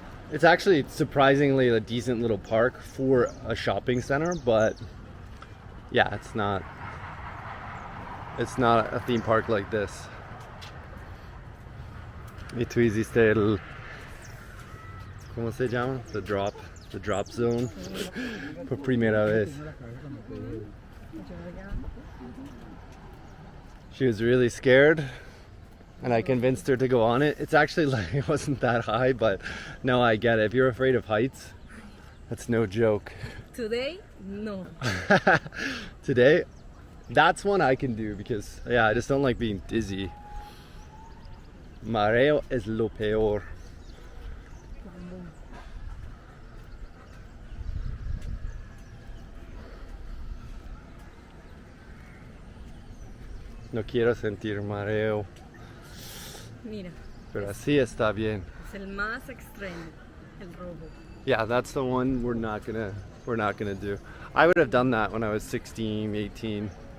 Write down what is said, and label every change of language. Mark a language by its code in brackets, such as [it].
[en] It's actually surprisingly a decent little park for a shopping center, but yeah, it's not a theme park like this. [es] Y tú hiciste ¿cómo se llama? [en] The drop zone. [es] Por primera vez. [en] She was really scared, and I convinced her to go on it. It's actually like, it wasn't that high, but no, I get it. If you're afraid of heights, that's no joke. Today, no. Today, that's one I can do because, yeah, I just don't like being dizzy. [es] Mareo es lo peor. No quiero sentir mareo. Mira. Pero así está bien. Es el más extremo, el rojo. [en] Yeah, that's the one we're not gonna do. I would have done that when I was 16, 18.